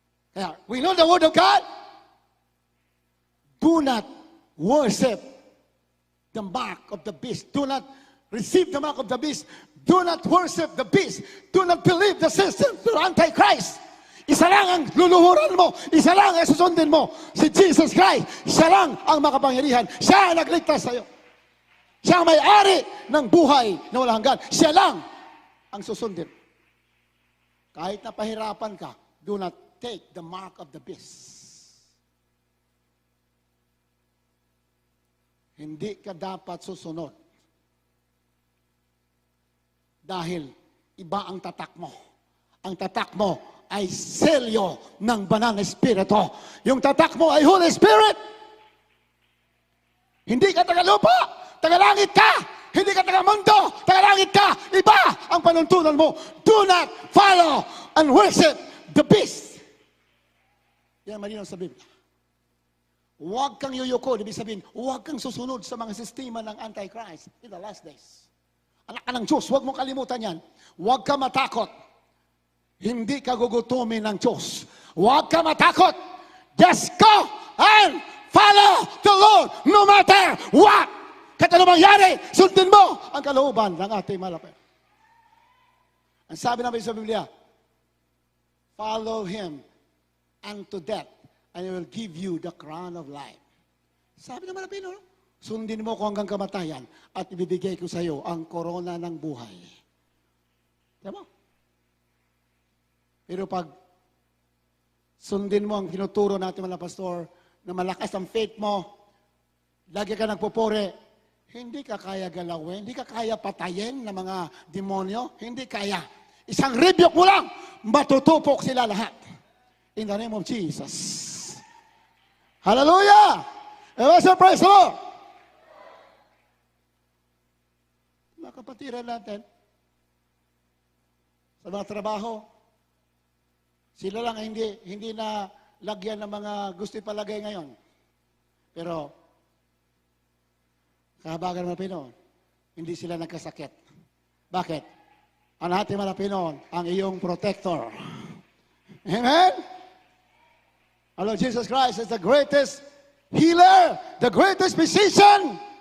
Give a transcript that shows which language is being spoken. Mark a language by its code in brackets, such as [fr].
[en] Kaya, we know the Word of God. Do not worship the mark of the beast. Do not receive the mark of the beast. Do not worship the beast. Do not believe the system of Antichrist. [tl] Isa lang ang luluhuran mo. Isa lang ang susundin mo. Si Jesus Christ. Siya lang ang makapangyarihan. Siya ang nagligtas sa iyo. Siya ang may-ari ng buhay na walang hanggan. Siya lang ang susundin. Kahit napahirapan ka, [en] do not take the mark of the beast. [tl] Hindi ka dapat susunod. Dahil iba ang tatak mo. Ang tatak mo ay selyo ng banal na Espiritu. Yung tatak mo ay Holy Spirit. Hindi ka taga-lupa, taga-langit ka. Hindi ka taga-mundo, taga-langit ka. Iba ang panuntunan mo. [en] Do not follow and worship the beast. [tl] Yan malinaw sa Biblia. Huwag kang yuyuko. Ibig sabihin, huwag kang susunod sa mga sistema ng Antichrist [en] in the last days. [tl] Anak ka ng Diyos, huwag mong kalimutan yan. Huwag ka matakot. Hindi ka gugutumin ng Diyos. Huwag ka matakot. [en] Just go and follow the Lord no matter what. [tl] Kahit ano mangyari, sundin mo ang kalooban ng ating malapit. Ang sabi namin sa Biblia, [en] follow Him unto death, and He will give you the crown of life. [tl] Sabi naman na no? Sundin mo ko hanggang kamatayan at ibibigay ko sa iyo ang korona ng buhay. Diba? Pero pag sundin mo ang tinuturo natin mga pastor na malakas ang faith mo, lagi ka nagpupuri, hindi ka kaya galawin, hindi ka kaya patayin ng mga demonyo, hindi kaya. Isang rebuke mo lang, matutupok sila lahat. [en] In the name of Jesus. Hallelujah! Praise the Lord! [tl] Mga kapatiran natin, sa mga trabaho, Sila lang ang hindi na lagyan ng mga gusto ipalagay ngayon. Pero, kahabagan ng Pinoon, hindi sila nagkasakit. Bakit? Ang ating mga Pinoon, ang iyong protector. Amen? [en] Our Lord Jesus Christ is the greatest healer, the greatest physician.